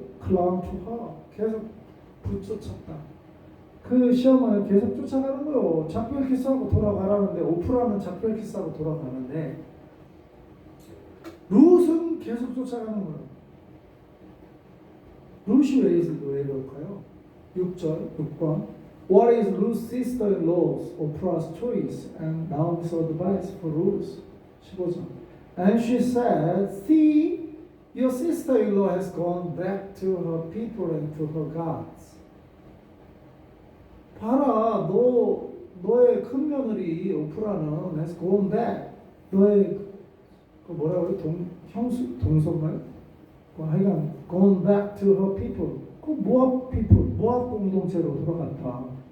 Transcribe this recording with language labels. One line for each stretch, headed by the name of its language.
English: clung to her.
Korean: 계속 붙여쳤다. 그 시어머니는 계속 쫓아가는 거요. 작별 키스하고 돌아가라는데 오프라는 작별 키스하고 돌아가는데 룻은 계속 쫓아가는 거예요. 룻이 왜 이럴까요?
English: 6번 What is Ruth's sister-in-law's Oprah's choice and Naomi's advice for Ruth? 15절 And she said, See, your sister-in-law has gone back to her people and to her gods.
Korean: 봐라, 너의 큰 며느리 오프라는
English: has gone back.
Korean: 너의 그 뭐라고 그래? 동성말?
English: 하여간 gone back to her people.
Korean: 그 모압 people, 모압 공동체로 돌아갔다.